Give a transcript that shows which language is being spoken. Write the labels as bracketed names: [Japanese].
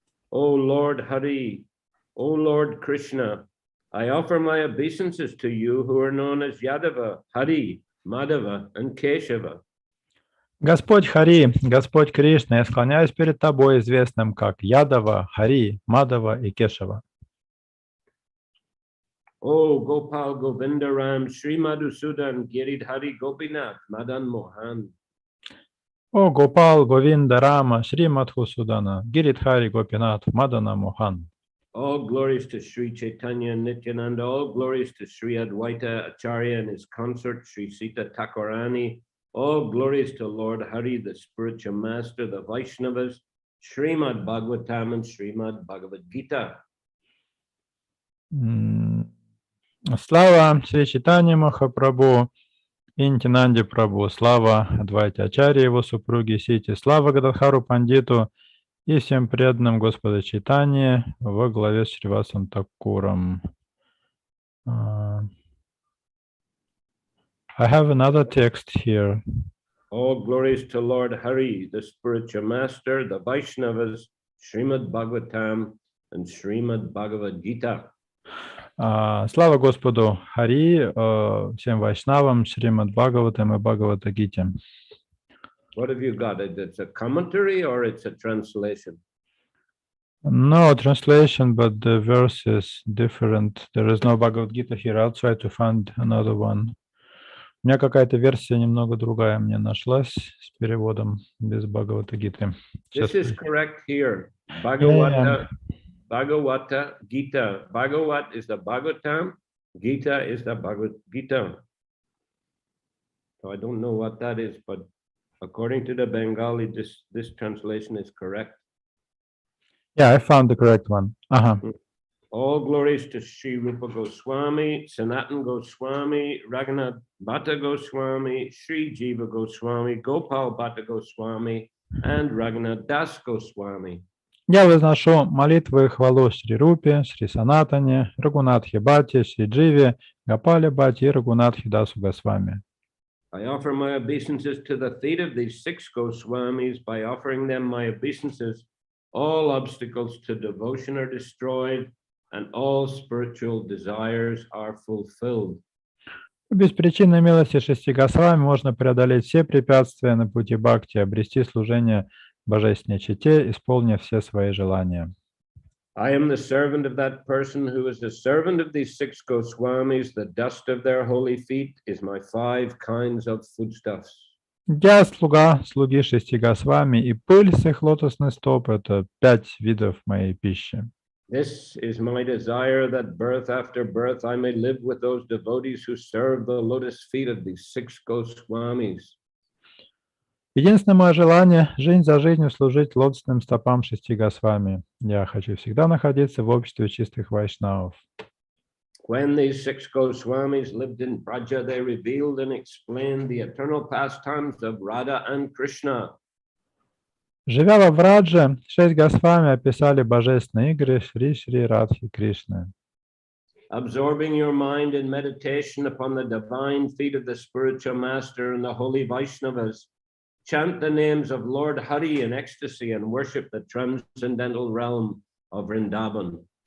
[English] O Lord Hari, O Lord Krishna, I offer my obeisances to you who are known as Yadava, Hari, Madhava, and Keshava. [Russian] Господь Хари, Господь Кришна, я склоняюсь перед тобой, известным как Ядава, Хари, Мадава и Кешава. [English] O Gopal Govinda Ram, Shri Madhusudan, Giridhari Gopinath, Madan Mohan. [Russian] О Гопал, Говинда Рама, Шри Мадхусудана, Гиридхари Гопинат, Мадана Мохан. [English] All glories to Sri Chaitanya and Nityananda, all glories to Sri Advaita Acharya and his consort, Sri Sita Thakurani, all glories to Lord Hari, the spiritual master, the Vaishnavas, Srimad Bhagavatam and Srimad Bhagavad Gita. [Russian] Слава Шри Чайтанье Махапрабху и Нитянанде Прабху, слава Адвайте Ачарье, его супруге Сити, слава Гададхару Пандиту и всем преданным Господа Чайтанье во главе с Шривасом Такуром. [English] I have another text here. All glories to Lord Hari, the spiritual master, the Vaishnavas, Srimad Bhagavatam and Srimad Bhagavad Gita. [Russian] Слава Господу Хари, всем вайшнавам, Шримад Бхагаватам и Бхагавата Гите. [English] What have you got? It's a commentary or it's a translation? No translation, but the verse is different. There is no Bhagavad Gita here. I'll try to find another one. [Russian] У меня какая-то версия немного другая мне нашлась с переводом без Бхагавата-гиты. [English] This is correct here. [Russian] Не-не-не. [English] Bhagavata Gita. Bhagavat is the Bhagavatam. Gita is the Bhagavad Gita. So I don't know what that is, but according to the Bengali, this translation is correct. Yeah, I found the correct one. [Russian] Ага. [English] All glories to Sri Rupa Goswami, Sanatan Goswami, Raghunath Bhatta Goswami, Sri Jiva Goswami, Gopal Bhatta Goswami, and Raghunath Das Goswami. [Russian] Я возношу молитвы и хвалу Шри Рупе, Шри Санатане, Рагунатхе Бхатте, Шри Дживе, Гопале Бхатте и Рагунатхе Дасу Госвами. [English] I offer my obeisances to the feet of these 6 Goswamis. By offering them my obeisances, all obstacles to devotion are destroyed and all spiritual desires are fulfilled. [Russian] Без причинной милости 6 Госвами можно преодолеть все препятствия на пути бхакти, обрести служение божественной чете, исполнив все свои желания. [English] I am the servant of that person who is the servant of these 6 Goswamis. The dust of their holy feet is my 5 kinds of foodstuffs. [Russian] Я слуга слуги 6 Госвами, и пыль с их лотосных стоп – это 5 видов моей пищи. [English] This is my desire, that birth after birth I may live with those devotees who serve the lotus feet of these 6 Goswamis. [Russian] Единственное мое желание – жизнь за жизнью служить лотосным стопам 6 Госвами. Я хочу всегда находиться в обществе чистых вайшнавов. [English] When these 6 Goswamis lived in Braja, they revealed and explained the eternal pastimes of Radha and Krishna. [Russian] Живя во Врадже, 6 Госвами описали божественные игры Шри Радхи Кришны. [English] Absorbing your mind in meditation upon the divine feet of the spiritual master and the holy Vaishnavas, chant the names of Lord Hari in ecstasy and worship the transcendental realm of Vrindavan.